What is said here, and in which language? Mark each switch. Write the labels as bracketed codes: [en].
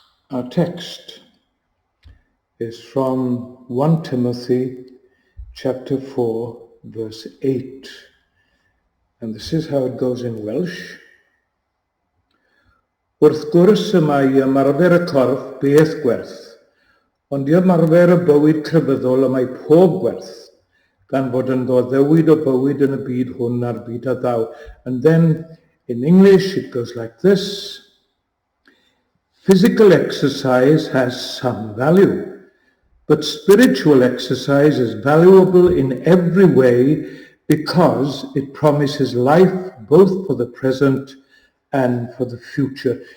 [en] Our text is from 1 Timothy chapter 4, verse 8. And this is how it goes in Welsh. [cy] Wrth gwrs y mae ymarfer y corff beth gwerth, ond i ymarfer y bywyd crefyddol y mae pob gwerth, gan fod yn ddoddewid o bywyd yn y byd hwn a'r byd a ddaw. [en] And then in English it goes like this. Physical exercise has some value, but spiritual exercise is valuable in every way because it promises life both for the present and for the future.